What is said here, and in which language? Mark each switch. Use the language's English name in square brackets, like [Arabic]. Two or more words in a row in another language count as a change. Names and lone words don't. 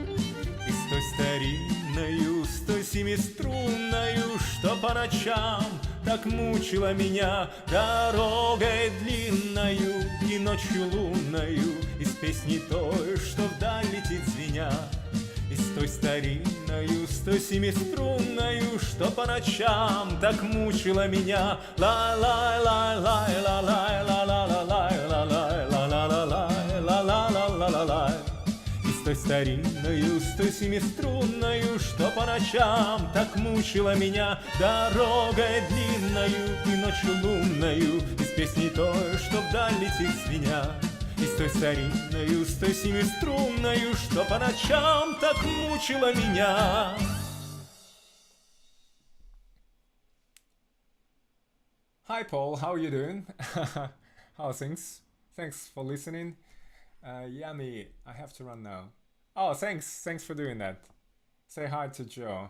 [Russian] и с той старинной, длинною, с той семиструнною, что по ночам так мучила меня, дорогой длинною и ночью лунною, из песни той, что вдаль летит звеня, и с той старинною, с той семиструнною, что по ночам так мучила меня. Ла-лай-лай-лай-лай-лай-лай-лай-лай-лай-лай-лай-лай-лай-лай-лай-лай-лай-лай. И с той старинною, с той семиструнною, что по ночам так мучила меня, дорогой длинною и ночью лунною, из песни той, что вдаль летит звеня. И с той старинною, с той семиструнною, что по ночам так мучила меня. [English] Hi Paul, how are you doing? How are things? Thanks for listening. Yummy, I have to run now. Oh, thanks for doing that. Say hi to Joe.